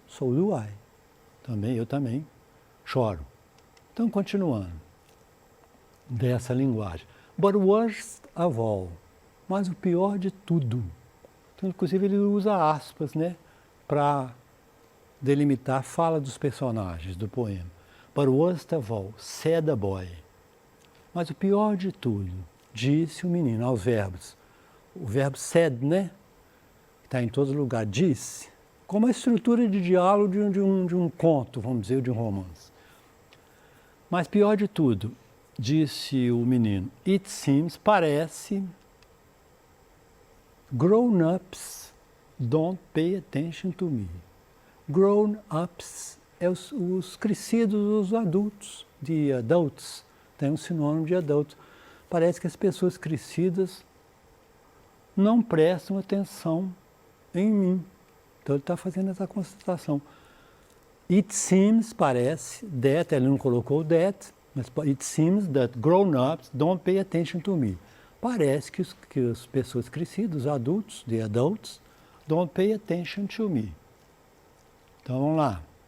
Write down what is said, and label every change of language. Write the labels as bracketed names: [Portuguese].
[English] So do I. [Portuguese] Também, eu também choro. Então, continuando. Dessa linguagem. [English] But worst of all. [Portuguese] Mas o pior de tudo. Então, inclusive, ele usa aspas, né? Para delimitar a fala dos personagens do poema. [English] But worst of all, said the boy. [Portuguese] Mas o pior de tudo, disse o menino, aos verbos. O verbo said, né? Está em todo lugar, disse. Como a estrutura de diálogo de um conto, vamos dizer, de um romance. Mas pior de tudo, disse o menino, [English] it seems, [Portuguese] parece, [English] grown-ups don't pay attention to me. [Portuguese] Grown-ups é os crescidos, os adultos, de adults, tem um sinônimo de adultos. Parece que as pessoas crescidas não prestam atenção em mim. Então ele está fazendo essa constatação. [English] It seems, [Portuguese] parece, [English] that, [Portuguese] ele não colocou [English] that, [Portuguese] mas [English] it seems that grown-ups don't pay attention to me. [Portuguese] Parece que as pessoas crescidas, os adultos, [English] the adults, don't pay attention to me. [Portuguese] Então vamos lá.